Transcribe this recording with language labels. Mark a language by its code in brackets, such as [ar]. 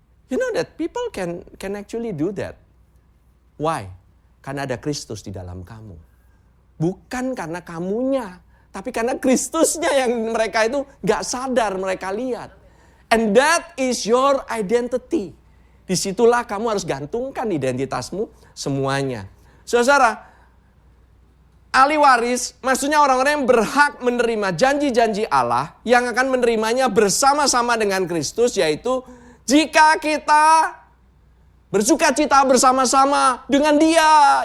[en] You know that people can actually do that. Why? [id] Karena ada Kristus di dalam kamu. Bukan karena kamunya, tapi karena Kristusnya yang mereka itu gak sadar mereka lihat. [en] And that is your identity. [id] Disitulah kamu harus gantungkan identitasmu semuanya. Saudara, ahli waris maksudnya orang-orang yang berhak menerima janji-janji Allah yang akan menerimanya bersama-sama dengan Kristus, yaitu jika kita bersuka cita bersama-sama dengan Dia.